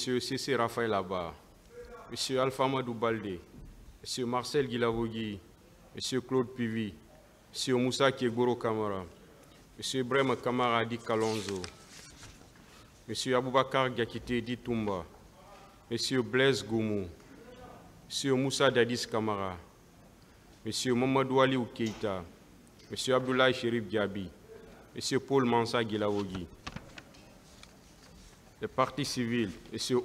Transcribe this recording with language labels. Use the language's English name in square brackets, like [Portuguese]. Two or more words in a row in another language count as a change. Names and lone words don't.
[French] C.C. Raphaël Abba, M. Alpha Madou Baldé, M. Marcel Guilavogui, M. Claude Pivi, M. Moussa Kiegoro Kamara, M. Ibrahim Kamara Di Kalonzo, M. Aboubakar Gakite Di Toumba, M. Blaise Goumou, M. Moussa Dadis Kamara, M. Mamadou Ali Keita, M. Abdoulaye Chérif Diaby, M. Paul Mansa Guilavogui, les partis civils, M.